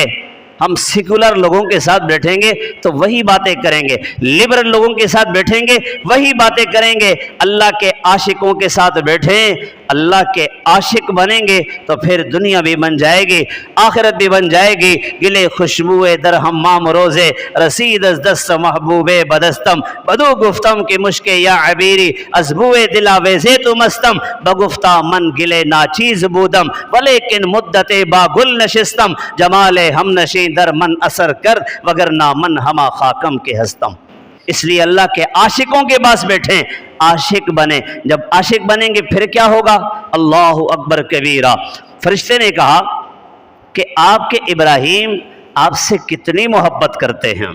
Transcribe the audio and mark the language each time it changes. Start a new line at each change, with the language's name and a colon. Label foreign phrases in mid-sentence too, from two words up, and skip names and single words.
Urdu: ہم سیکولر لوگوں کے ساتھ بیٹھیں گے تو وہی باتیں کریں گے، لبرل لوگوں کے ساتھ بیٹھیں گے وہی باتیں کریں گے۔ اللہ کے عاشقوں کے ساتھ بیٹھیں، اللہ کے عاشق بنیں گے تو پھر دنیا بھی بن جائے گی، آخرت بھی بن جائے گی۔
Persian: گلے خوشبوئے در ہمام روزے، رسید از دست محبوب بدستم، بدو گفتم کی مشک یا عبیری، از بوئے دلا ویزے تو مستم، بگفتہ من گلے ناچیز بودم، ولیکن مدت با گل نشستم، جمال ہم نشین در من اثر کر، وگرنہ من ہما خاکم کے ہستم۔
Urdu: اس لیے اللہ کے عاشقوں کے پاس بیٹھیں، عاشق بنیں۔ جب عاشق بنیں گے پھر کیا ہوگا؟
Arabic: اللہ اکبر کبیرہ۔
Urdu: فرشتے نے کہا کہ آپ کے ابراہیم آپ سے کتنی محبت کرتے ہیں۔